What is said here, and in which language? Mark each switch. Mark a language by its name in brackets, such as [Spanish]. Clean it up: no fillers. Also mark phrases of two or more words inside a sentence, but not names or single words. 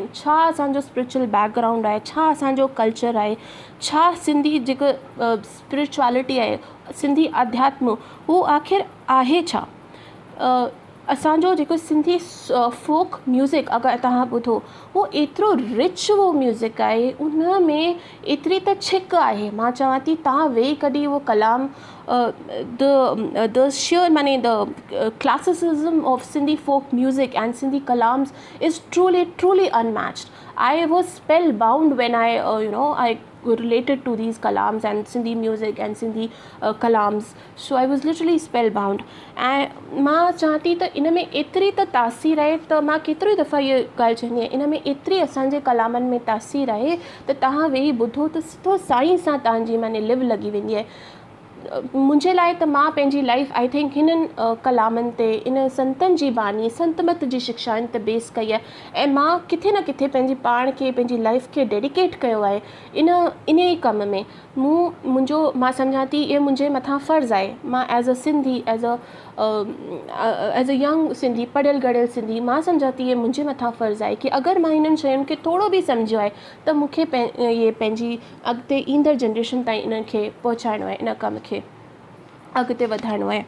[Sindhi] छा असांजो [English] spiritual background [Sindhi] आहे, छा असांजो कल्चर आहे, छा सिंधी जेका स्पिरिचुअलिटी आहे, सिंधी अध्यात्म, उहो आख़िर आहे छा। असांजो जेको [English] Sindhi folk music [Sindhi] अगरि तव्हां ॿुधो, उहो एतिरो रिच उहो म्यूज़िक आहे, उन में एतिरी त छिक आहे। मां चवां थी तव्हां वेही कॾहिं उहो कलाम [English] द sheer माने द classicism of Sindhi folk music and Sindhi kalams is truly unmatched. I was spellbound when I related to these kalams and Sindhi music and Sindhi kalams. So I was literally spellbound. [Sindhi] ऐं मां चाहती त इन में एतिरी त तासीर आहे, त मां केतिरी दफ़ा इहा ॻाल्हि चवंदी आहियां, इन में एतिरी असांजे कलामनि में तासीर आहे त तव्हां वेही ॿुधो त सिधो साईं सां तव्हांजी माने लिव लॻी वेंदी आहे। मुंहिंजे लाइ त मां पंहिंजी [English] life I think [Sindhi] हिननि कलामनि ते, इन संतनि जी बानी, संतमत जी शिक्षाउनि ते बेस कई आहे, ऐं मां किथे न किथे पंहिंजी पाण खे, पंहिंजी लाइफ खे डेडिकेट कयो आहे इन ई कम में। मां सम्झां थी इहो मुंहिंजे मथां फ़र्ज़ु आहे। मां [English] as a Sindhi, as a young Sindhi, [Sindhi] पढ़ियल गढ़ियल सिंधी, मां सम्झां थी इहे मुंहिंजे मथां फ़र्ज़ु आहे कि अगरि मां हिननि शयुनि खे थोरो बि सम्झियो आहे त मूंखे इहे पंहिंजी अॻिते ईंदड़ जनरेशन ताईं इन्हनि खे पहुचाइणो आहे, इन कम खे अॻिते वधाइणो आहे।